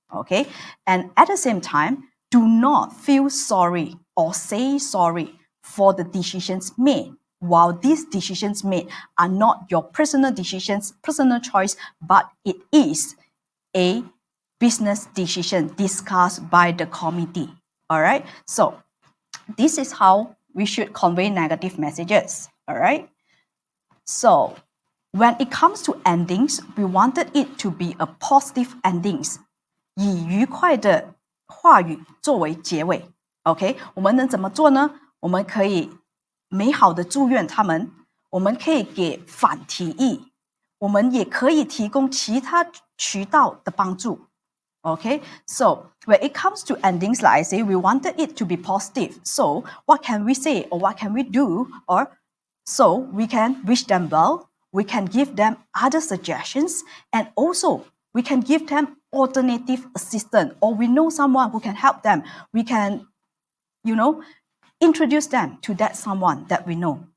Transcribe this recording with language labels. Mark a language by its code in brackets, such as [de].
[en] Okay, and at the same time, do not feel sorry or say sorry for the decisions made, while these decisions made are not your personal decisions, personal choice, but it is a business decision discussed by the committee. All right, so this is how we should convey negative messages. All right, so when it comes to endings, we wanted it to be a positive endings. [zh] 以愉快的话语作为结尾 ，OK， 我们能怎么做呢？我们可以美好的祝愿他们，我们可以给反提议，我们也可以提供其他渠道的帮助。 [en] Okay, so when it comes to endings, like I say, we wanted it to be positive. So what can we say or what can we do? Or so we can wish them well, we can give them other suggestions, and also we can give them alternative assistance, or we know someone who can help them. We can, introduce them to that someone that we know.